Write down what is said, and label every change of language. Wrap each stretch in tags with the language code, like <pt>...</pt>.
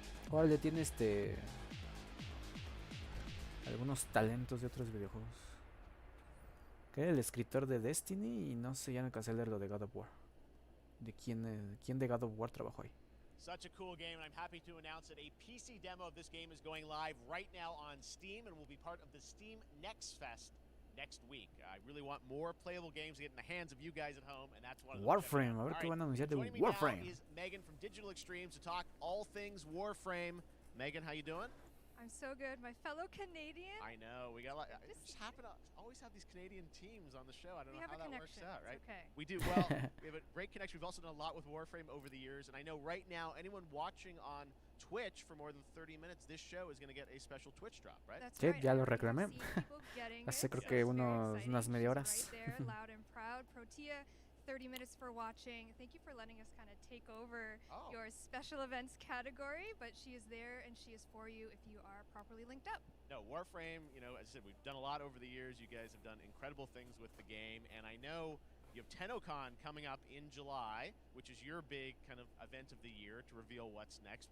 <es>Órale, tiene algunos talentos de otros videojuegos. Que era el escritor de Destiny y no sé, ya no alcancé a leer lo de God of War. ¿De quién de God of War trabajó ahí?</es> <en>Such a cool game, and I'm happy to announce that a PC demo of this game is going live right now on Steam and will be part of the Steam Next Fest next week. I really want more playable games to get in the hands of you guys at home, and that's one of them.</en> <es>Warframe, a ver qué van a anunciar de Warframe.</es> <en>Is Megan from Digital Extremes to talk all things Warframe. Megan, how you doing? I'm so good, my fellow Canadian. I know, we got a lot. Just happen to always have these Canadian teams on the show. I don't know how that works out, right? Okay. We do. Well, we have a great connection. We've also done a lot with Warframe over the years, and I know right now anyone watching on Twitch for more than 30 minutes, this show is going to get a special Twitch drop, right? That's</en> <es>Sí,</es> <en>right.</en> <es>ya lo reclamé. Hace creo que unas media horas.</es> <en>Right there, loud and proud. Protea, 30 minutes for watching. Thank you for letting us kind of take over your special events category, but she is there and she is for you if you are properly linked up. No, Warframe, you know, as I said, we've done a lot over the years. You guys have done incredible things with the game, and I know you have TennoCon coming up in July, which is your big kind of event of the year to reveal what's next.</en>